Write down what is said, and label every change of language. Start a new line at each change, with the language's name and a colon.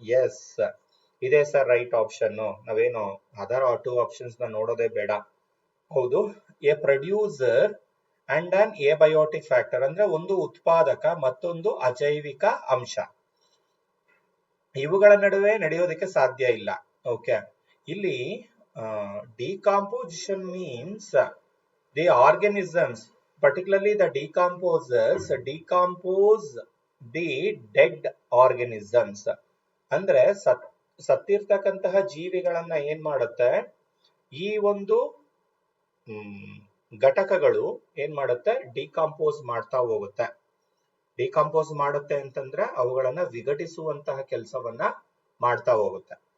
Kannada: S, ಇದೆ sir right option. ನಾವೇನು other 2 options ನ ನೋಡೋದೇ ಬೇಡ. ಹೌದು.
English: a producer and an abiotic factor
Kannada: ಅಂದ್ರೆ ಒಂದು ಉತ್ಪಾದಕ ಮತ್ತೊಂದು ಅಜೈವಿಕ ಅಂಶ. ಇವುಗಳ ನಡುವೆ ನಡೆಯೋದಕ್ಕೆ ಸಾಧ್ಯ ಇಲ್ಲ. ಓಕೆ.
English: ಇಲ್ಲಿ decomposition means the organisms, particularly the decomposers, decompose the dead organisms.
Kannada: ಅಂದ್ರೆ ಸತ್ತಿರ್ತಕ್ಕಂತಹ ಜೀವಿಗಳನ್ನ ಏನ್ ಮಾಡುತ್ತೆ, ಈ ಒಂದು ಘಟಕಗಳು ಏನ್ ಮಾಡುತ್ತೆ, ಡಿಕಾಂಪೋಸ್ ಮಾಡ್ತಾ ಹೋಗುತ್ತೆ. ಡಿಕಾಂಪೋಸ್ ಮಾಡುತ್ತೆ ಅಂತಂದ್ರೆ ಅವುಗಳನ್ನ ವಿಘಟಿಸುವಂತಹ ಕೆಲಸವನ್ನ ಮಾಡ್ತಾ ಹೋಗುತ್ತೆ.